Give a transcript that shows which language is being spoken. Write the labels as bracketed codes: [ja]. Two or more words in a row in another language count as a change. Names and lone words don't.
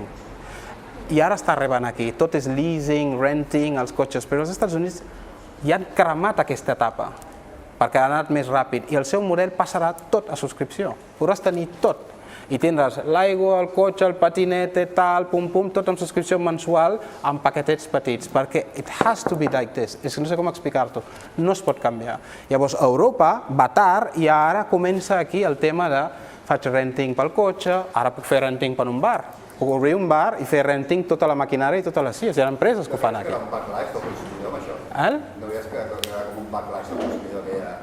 [ca] I ara està arribant aquí. Tot és leasing, renting, els cotxes. Però els Estats Units ja han cremat aquesta etapa perquè ha anat més ràpid. I el seu model passarà tot a subscripció. Podràs tenir tot. I tindràs l'aigua, el cotxe, el patinet, tal, pum, pum, tot amb subscripció mensual amb paquetets petits, perquè [en] it has to be like this. [ca] És que no sé com explicar-t'ho. No es pot canviar. Llavors, Europa va tard i ara comença aquí el tema de faig renting pel cotxe, ara puc fer renting per un bar. Puc obrir un bar i fer renting tota la maquinària i totes les CIEs. Hi ha empreses que ho fan aquí. Era un backlash del consumidor amb això? No veies que era com un backlash del consumidor que ja...